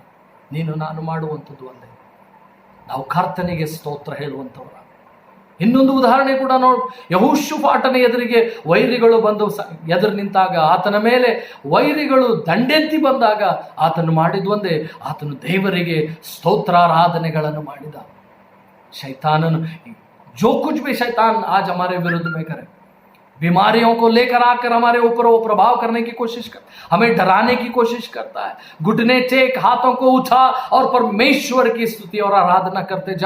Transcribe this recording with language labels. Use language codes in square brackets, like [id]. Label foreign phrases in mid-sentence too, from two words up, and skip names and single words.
[kn] ನೀನು ನಾನು ಮಾಡುವಂಥದ್ದು ಒಂದೇ, ನಾವು ಕರ್ತನಿಗೆ ಸ್ತೋತ್ರ ಹೇಳುವಂಥವರ. ಇನ್ನೊಂದು ಉದಾಹರಣೆ ಕೂಡ ನೋಡಿ. ಯೆಹೋಷಾಫಾಟನ ಎದುರಿಗೆ ವೈರಿಗಳು ಬಂದು ಎದುರು ನಿಂತಾಗ, ಆತನ ಮೇಲೆ ವೈರಿಗಳು ದಂಡೆತ್ತಿ ಬಂದಾಗ ಆತನು ಮಾಡಿದ್ವಂದೇ, ಆತನು ದೇವರಿಗೆ ಸ್ತೋತ್ರಾರಾಧನೆಗಳನ್ನು ಮಾಡಿದ. [hi] शैतान, जो कुछ भी शैतान आज हमारे विरुद्ध में करे, बीमारियों को लेकर आकर हमारे ऊपर वो प्रभाव करने की कोशिश कर, हमें डराने की कोशिश करता है, घुटने टेक, हाथों को उठा और परमेश्वर की स्तुति और आराधना करते जा.